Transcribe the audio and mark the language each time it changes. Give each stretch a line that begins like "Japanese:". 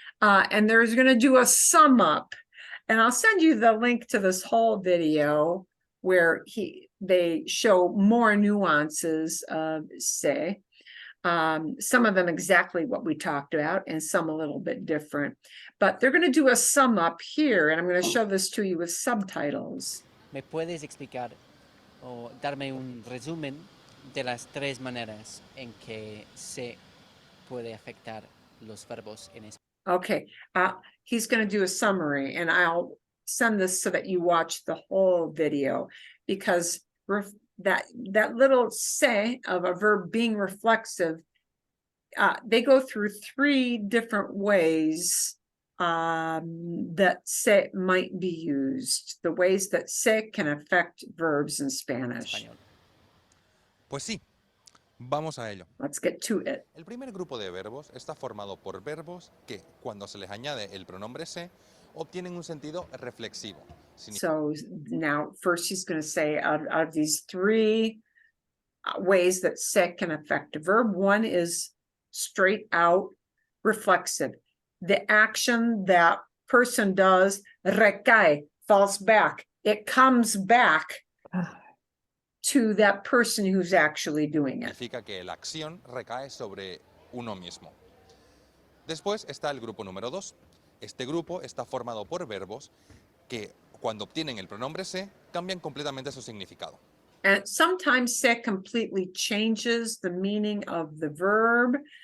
English: And there's going to do a sum up, and I'll send you the link to this whole video where they show more nuances of se. Some of them exactly what we talked about, and some a little bit different. But they're going to do a sum up here, and I'm going to show this to you with subtitles.
Spanish: ¿Me puedes explicar o darme un resumen de las tres maneras en que se puede afectar los verbos en español?
English: Okay, he's going to do a summary, and I'll send this so that you watch the whole video, because that little se of a verb being reflexive, they go through 3 different ways that se might be used, the ways that se can affect verbs in Spanish.
Spanish: Español. Pues sí, vamos a ello.
English: Let's get to it.
Spanish: El primer grupo de verbos está formado por verbos que, cuando se les añade el pronombre se, obtienen un sentido reflexivo.
English: So now first he's going to say out of these 3 ways that se can affect a verb, one is straight out reflexive. The action that person does, recae, falls back. It comes back to that person who's actually doing it.
Spanish: Significa que la acción recae sobre uno mismo. Después está el grupo número 2. Este grupo está formado por verbos que, cuando obtienen el pronombre se, cambian completamente su significado.
English: And sometimes se completely changes the meaning of the verb.